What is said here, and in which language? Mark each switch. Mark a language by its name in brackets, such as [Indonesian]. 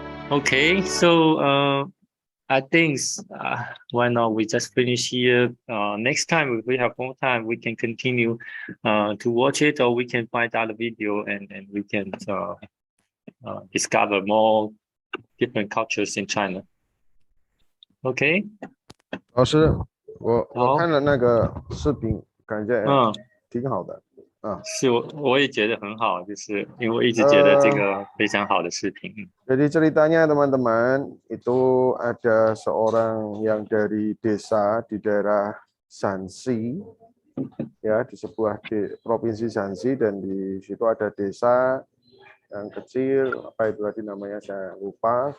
[English] Okay, so I think why not we just finish here. Next time if we have more time, we can continue to watch it, or we can find out a video and we can discover more different cultures in China. Okay. [Chinese] 老师，我看了那个视频，感觉挺好的。是，我也觉得很好，就是因为我一直觉得这个非常好的视频。 [Indonesian] Jadi ceritanya teman-teman, itu ada seorang yang dari desa di daerah Shanxi, ya di sebuah provinsi Shanxi, dan di situ ada desa yang kecil, apa itu tadi namanya saya lupa.